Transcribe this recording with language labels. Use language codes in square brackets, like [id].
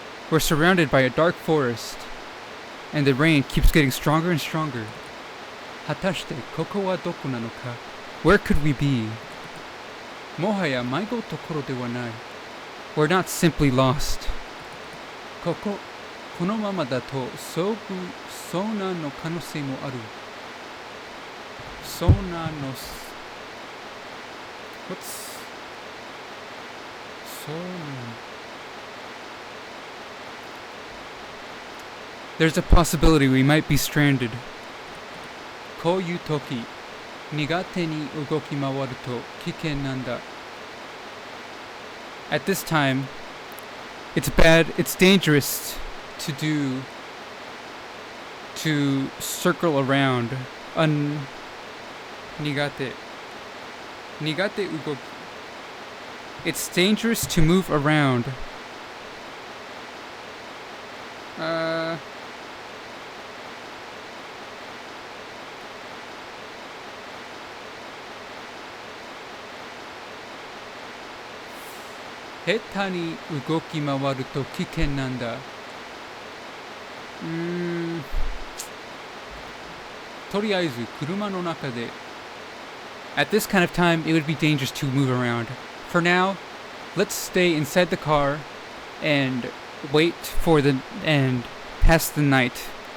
[en] We're surrounded by a dark forest, and the rain keeps getting stronger and stronger. [ja] 果たしてここはどこなのか [en] Where could we be? [ja] もはや迷子ところではない。 [en] We're not simply lost. [ja] このままだと遭難の可能性もある。遭難の [en] What's 遭難 There's a possibility we might be stranded. [ja] こういう時、苦手に動き回ると危険なんだ。 [en] At this time, it's dangerous to circle around. [ja] 苦手動き [en] It's dangerous to move around. [ja] 下手に動き回ると危険なんだ。とりあえず車の中で [en] At this kind of time, it would be dangerous to move around. For now, let's stay inside the car and wait for and pass the night.